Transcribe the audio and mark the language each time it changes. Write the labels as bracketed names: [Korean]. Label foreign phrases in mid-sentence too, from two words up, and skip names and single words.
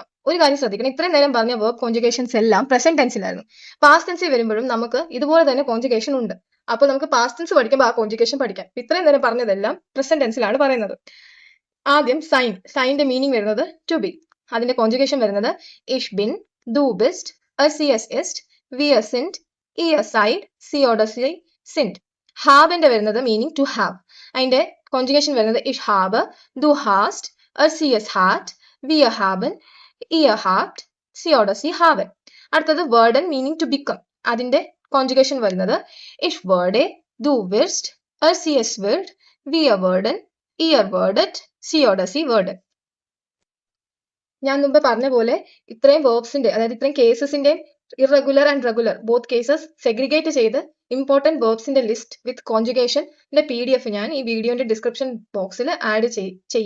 [Malayalam] ഒരു കാര്യം ശ്രദ്ധിക്കണം, ഇത്രയും നേരം പറഞ്ഞ [English] verb conjugations [Malayalam] എല്ലാം [English] present tense. past tense [Malayalam] വരുമ്പോഴും നമുക്ക് ഇതുപോലെ തന്നെ കോൺജുഗേഷൻ ഉണ്ട്. അപ്പോൾ നമുക്ക് [English] past tense [Malayalam] പഠിക്കുമ്പോൾ ആ കോൺജുഗേഷൻ പഠിക്കാം. ഇത്രയും നേരം പറഞ്ഞതെല്ലാം [English] present tense [Malayalam] പറയുന്നത്. ആദ്യം സൈൻ. സൈനിന്റെ മീനിങ് വരുന്നത് [English] to be. [Malayalam] അതിന്റെ കോൺജുഗേഷൻ വരുന്നത് [German] ich bin, du bist, sie ist, wir sind, ihr seid, sie oder sie sind. [Malayalam] ഹാബിന്റെ വരുന്നത് മീനിങ് [English] to have. [Malayalam] അതിന്റെ കോൺജുഗേഷൻ വരുന്നത് [German] ich habe, du hast, sie hat, wir haben, ihr habt, sie oder sie haben. [Malayalam] അടുത്തത് werden മീനിങ് [English] to become. [Malayalam] അതിന്റെ കോൺജുഗേഷൻ വരുന്നത് [German] ich werde, du wirst, sie wird, wir werden, ihr werdet, sie oder sie werden. [Malayalam] ഞാൻ മുമ്പ് പറഞ്ഞ പോലെ ഇത്രയും വേർബ്സിന്റെ അതായത് ഇത്രയും കേസസിന്റെ [English] irregular and regular both cases [Malayalam] സെഗ്രിഗേറ്റ് ചെയ്ത് [English] important verbs list with conjugation PDF [Malayalam] ഞാൻ ഈ വീഡിയോന്റെ [English] description box [Malayalam] ആഡ് ചെയ്യും.